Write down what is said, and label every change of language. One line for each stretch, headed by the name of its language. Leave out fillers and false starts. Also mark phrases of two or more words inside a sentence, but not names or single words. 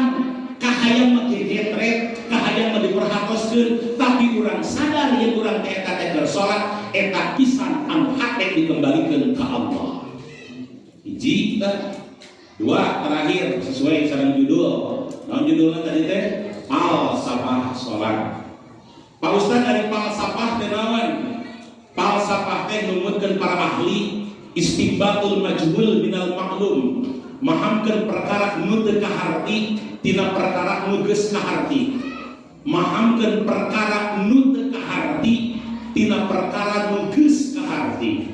Sundanese: Kahayang mah gegetret, kahayang mah diperhatoskeun, tapi urang sadar yen urang teh eta teh keur salat, eta pisan anu hate dikembalikeun ka Allah. Hiji, dua terakhir sesuai sareng judul. Naon judulna tadi teh? Falsafah salat. Pak Ustaz dari falsafah teh naon? Falsafah teh numutkeun para ahli
Arabic: استنباط المجهول من المعلوم.
Sundanese: Mahamkeun perkara nu teu kaharti tina perkara nu geus kaharti. Mahamkeun perkara nu teu kaharti tina perkara nu geus kaharti.